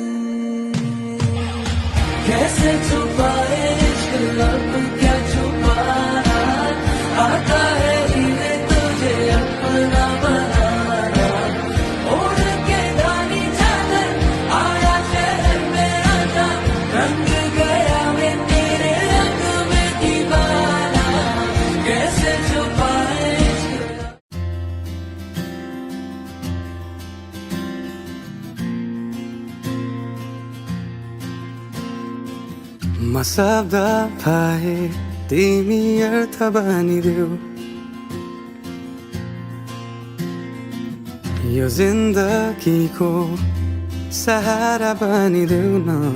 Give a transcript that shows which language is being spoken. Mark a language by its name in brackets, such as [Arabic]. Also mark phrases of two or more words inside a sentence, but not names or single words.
[Hindi] कैसे छुपाए इश्क लब क्या छुपाना, आता है इन्हें तुझे अपना बनाना। ओढ़ के दानी चादर आया शहर मेरा था, रंग गया मैं तेरे रंग में दीवाना। कैसे छुपाए [Nepali] म शब्द पाए तिमी अर्थ बनिदेऊ, यो जिन्दगीको सहारा बनिदेऊ न।